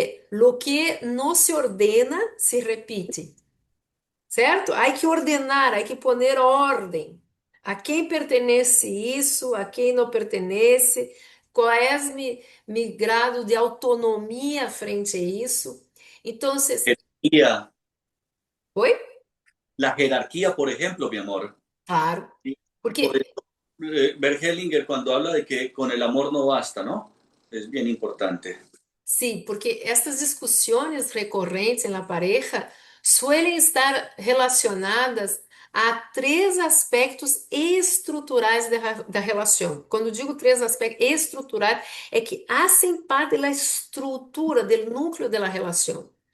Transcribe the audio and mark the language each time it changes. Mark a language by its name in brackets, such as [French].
[Spanish] Lo que [Portuguese] não [Spanish] se ordena se repite, certo? [Portuguese] Há que ordenar, há que poner ordem. A quem pertenece isso, a quem não pertenece, qual é mi grado de autonomia frente a isso. Então, [Spanish] Jerarquía, [Portuguese] oi? [Spanish] la jerarquía, por ejemplo, mi amor. Claro, Y por porque eso, Bert Hellinger, cuando habla de que con el amor no basta, ¿no? Es bien importante. [Portuguese] sim, porque essas discussões recorrentes na pareja suelen estar relacionadas a três aspectos estruturais da relação. Quando digo três aspectos estruturais, é que hacen parte da estrutura, do núcleo da relação.